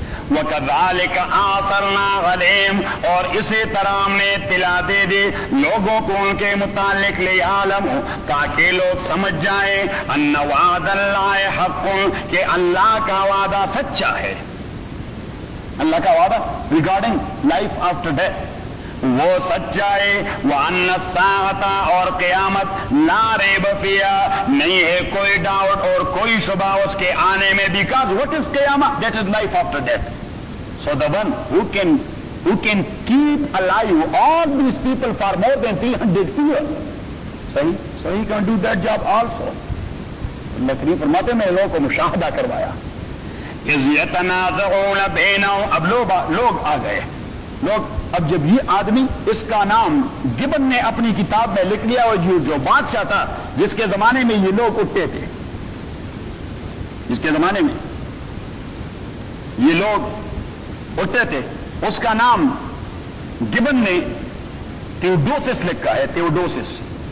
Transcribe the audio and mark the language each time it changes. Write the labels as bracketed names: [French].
[Arabic] وَكَذَلِكَ آثَرْنَا عَلَيْهِمْ [Urdu] اور اسی طرح ہم نے اطلاع دے دی لوگوں کو ان کے متعلق [Arabic] لِيَعْلَمُوا [Urdu] تاکہ لوگ سمجھ جائیں [Arabic] اَنَّ وَعَدَ اللَّهِ حَقٌّ [Urdu] کہ اللہ کا وعدہ سچا ہے اللہ کا وعدہ [English] regarding life after death [Urdu] وہ سچائے [Arabic] وَأَنَّ السَّاعَةَ [Urdu] اور قیامت [Arabic] لَا رَيْبَ فِيهَا [Urdu] نہیں ہے کوئی ڈاؤٹ اور کوئی شبہ اس کے آنے میں [English] because what is قیامہ that is life after death so the one who can keep alive all these people for more than 300 years صحیح so he can do that job also. [Urdu] اللہ کریم فرماتے ہیں میں لوگوں کو مشاہدہ کروایا. [Arabic] اذ یتنازعون بینہم, [Urdu] اب لوگ آ گئے, لوگ اب جب یہ آدمی اس کا نام گبن نے اپنی کتاب میں لکھ لیا, اور جو بادشاہ تھا جس کے زمانے میں یہ لوگ اٹھتے تھے, جس کے زمانے میں یہ لوگ اٹھتے تھے, اس کا نام گبن نے تیوڈوسس لکھا ہے, تیوڈوسس.